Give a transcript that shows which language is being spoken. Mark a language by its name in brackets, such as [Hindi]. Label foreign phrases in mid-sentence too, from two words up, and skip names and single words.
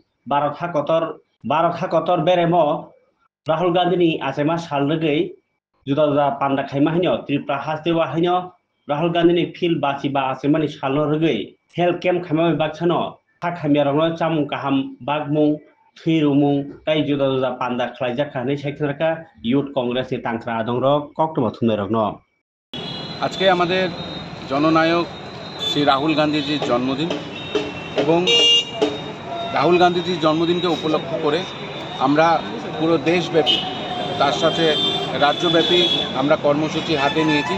[Kok Borok] भारत हाकतर बेरेमो राहुल गांधीनि आसेमा साल रोगै जुदा जुदा पांडा खाइमा हाइनो त्रिपुरा हास्तेवा हाइनो राहुल गांधीनि फिल बासिबा आसेमानि सालनो रोगै [English] health camp [Kok Borok] खाइमा बाक्सानो खामियारनो चामुं काहाम बागमुं थैरुमुं ताई जुदा जुदा पांडा खलाइजाखानै साइखनारका यूथ कांग्रेसनि तांख्रा आदंरो कक्टबा थुमनायरकनो [Bangla] আজকে আমাদের জননায়ক শ্রী রাহুল গান্ধীজির জন্মদিন এবং রাহুল গান্ধীজির জন্মদিনকে উপলক্ষ করে আমরা পুরো দেশব্যাপী তার সাথে রাজ্যব্যাপী আমরা কর্মসূচি হাতে নিয়েছি।